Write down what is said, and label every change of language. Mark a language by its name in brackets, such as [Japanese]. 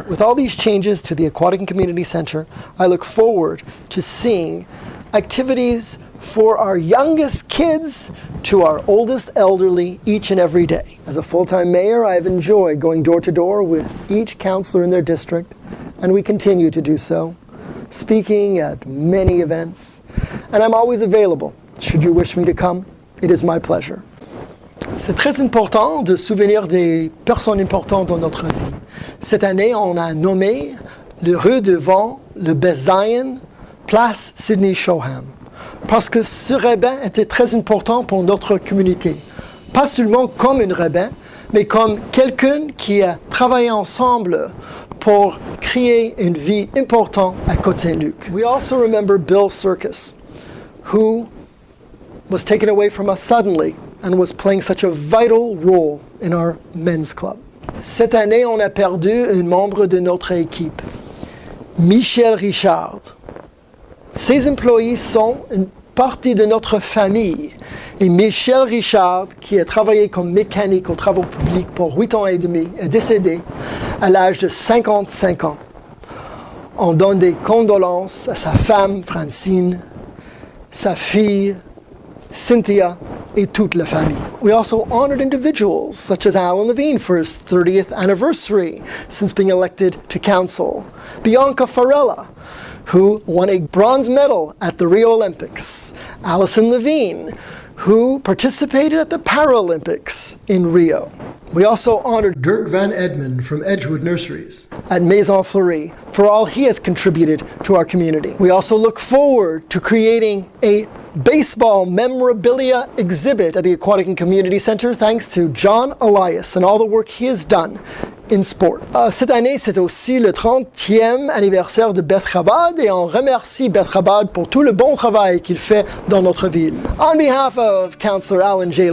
[English] With all these changes to the Aquatic and Community Center, I look forward to seeing activities for our youngest kids to our oldest elderly each and every day. As a full-time mayor, I have enjoyed going door to door with each councillor in their district, and we continue to do so, speaking at many events, and I'm always available. Should you wish me to come, it is my pleasure. [French] C'est très important de se souvenir des personnes importantes dans notre vie. Cette année, on a nommé le rue devant le Besaïen, place Sidney Shoham, parce que ce rabbin était très important pour notre communauté. Pas seulement comme un rabbin, mais comme quelqu'un qui a travaillé ensemble pour créer une vie importante à Côte Saint-Luc. [English] We also remember Bill Surkis, who was taken away from us suddenly and was playing such a vital role in our men's club. [French] Cette année, on a perdu un membre de notre équipe, Michel Richard. Ces employés sont une partie de notre famille. Et Michel Richard, qui a travaillé comme mécanique aux travaux publics pour 8 ans et demi, est décédé à l'âge de 55 ans. On donne des condoléances à sa femme, Francine, sa fille, Cynthia, et toute la famille. [English] We also honored individuals such as Allan Levine for his 30th anniversary since being elected to council. Bianca Farella, who won a bronze medal at the Rio Olympics. Alison Levine, who participated at the Paralympics in Rio. We also honored Dirk Van Edmond from Edgewood Nurseries at Maisons Fleuries for all he has contributed to our community. We also look forward to creating a baseball memorabilia exhibit at the Aquatic and Community Center thanks to John Elias and all the work he has done in sport. [French] Cette année, c'est aussi le 30e anniversaire de Beth Chabad et on remercie Beth Chabad pour tout le bon travail qu'il fait dans notre ville. [English] On behalf of Councillor Allan J.